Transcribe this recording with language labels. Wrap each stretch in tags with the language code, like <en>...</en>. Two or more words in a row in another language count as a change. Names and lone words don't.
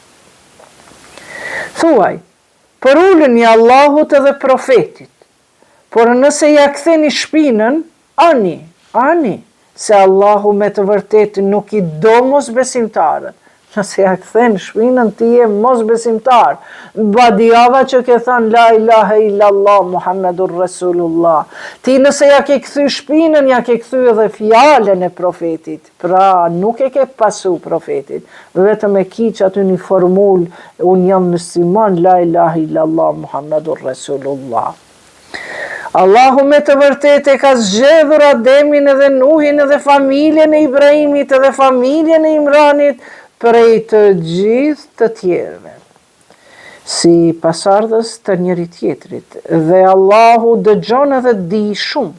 <sq>Thuaj, për ullën i Allahut edhe profetit, por nëse ja ktheni shpinën, ani, se Allahu me të vërtet nuk i do mos besimtarët, Nëse ja kthen shpinën, ti je mos besimtar. Badiava që ke thënë</sq> <ar>لا إله إلا الله محمد رسول الله.</ar> <sq>Ti nëse ja ke kthy shpinën, ja ke kthy edhe fjalën e profetit. Pra nuk e ke pasu profetit. Vetëm e kiq aty një formul, unë jam musliman,</sq> <ar>لا إله إلا الله محمد رسول الله.</ar> <sq>Allahu me të vërtet e ka zgjedhur Ademin edhe Nuhin edhe familjen e Ibrahimit edhe familjen e Imranit prej të gjithë të tjerëve, si pasardhës të njëri tjetrit, dhe Allahu dëgjon edhe di shumë.</sq>